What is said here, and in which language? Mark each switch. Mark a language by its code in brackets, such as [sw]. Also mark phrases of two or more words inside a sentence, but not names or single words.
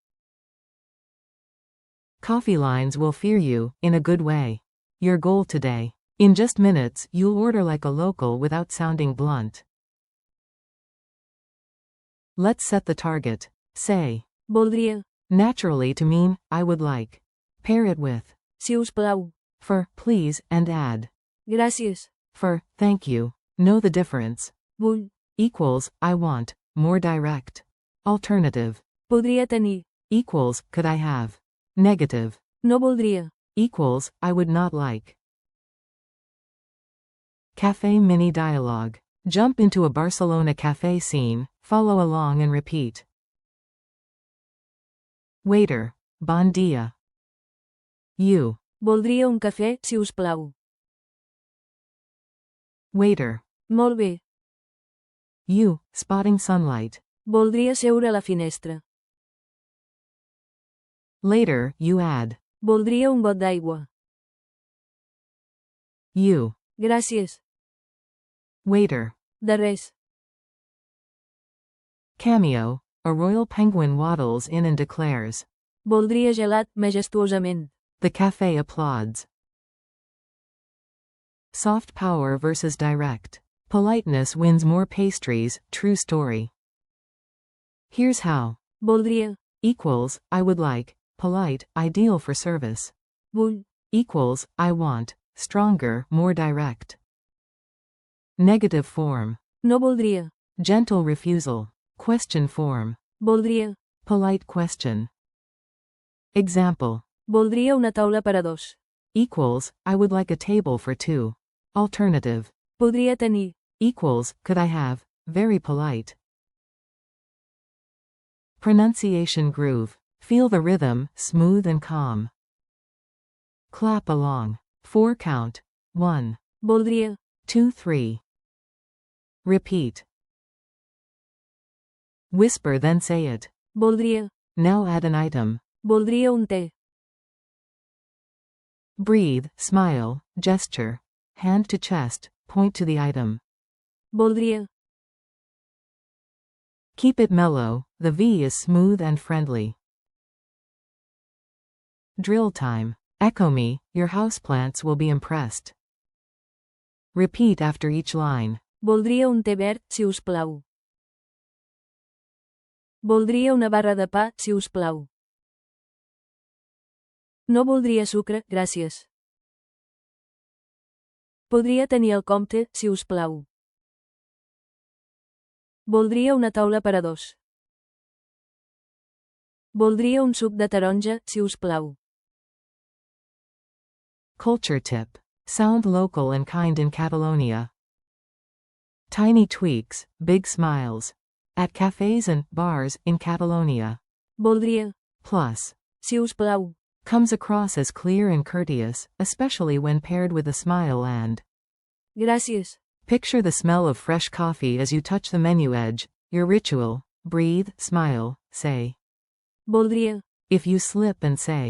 [en] Coffee lines will fear you, in a good way. Your goal today. In just minutes, you'll order like a local without sounding blunt. Let's set the target. Say, [ca] Voldria. [en] Naturally to mean, I would like. Pair it with, [ca] Si us plau. [en] for, please, and add, [ca] Gràcies. [en] for, thank you. Know the difference. [ca] Vull. [en] Equals, I want, more direct. Alternative. [ca] Podria tenir. [en] Equals, could I have. Negative. [ca] No voldria. [en] Equals, I would not like. Cafe mini dialogue. Jump into a Barcelona cafe scene, follow along and repeat. Waiter. [ca] Bon dia. [en] You. [ca] Voldria un cafè, si us plau. [en] Waiter. [ca] Molt bé. [en] You. Spotting sunlight. [ca] Voldria seure a la finestra. [en] Later, you add. [ca] Voldria un got d'aigua. [en] You. [ca] Gràcies. [en] Waiter. [ca] De res. [en] Cameo. A royal penguin waddles in and declares. [ca] Voldria gelat, majestuosament. [en] The cafe applauds. Soft power versus direct. Politeness wins more pastries, true story. Here's how. [ca] Voldria. [en] Equals, I would like, polite, ideal for service. [ca] Vull. [en] Equals, I want, stronger, more direct. Negative form. [ca] No voldria. [en] Gentle refusal. Question form. [ca] Voldria. [en] Polite question. Example. [ca] Voldria una taula per a dos. [en] Equals, I would like a table for two. Alternative. [ca] Podria tenir. [en] Equals, could I have, very polite. Pronunciation groove. Feel the rhythm, smooth and calm. Clap along. 4 count. 1, [ca] Voldria. [en] 2, 3. Repeat. Whisper then say it. [ca] Voldria. [en] Now add an item. [ca] Voldria un te. [en] Breathe, smile, gesture. Hand to chest, point to the item. [ca] Voldria. [en] Keep it mellow, the V is smooth and friendly. Drill time. Echo me, your houseplants will be impressed. Repeat after each line. [ca] Voldria un te verd, si us plau. Voldria una barra de pa, si us plau. No voldria sucre, gràcies. Podria tenir el compte, si us plau. Voldria una taula per a dos. Voldria un suc de taronja, si us plau. [en] Culture tip. Sound local and kind in Catalonia. Tiny tweaks, big smiles. At cafes and bars in Catalonia. [ca] Voldria. [en] Plus. [ca] Si us plau. [en] Comes across as clear and courteous, especially when paired with a smile and. [ca] Gràcies. [en] Picture the smell of fresh coffee as you touch the menu edge. Your ritual. Breathe, smile, say. [ca] Voldria. [en] If you slip and say.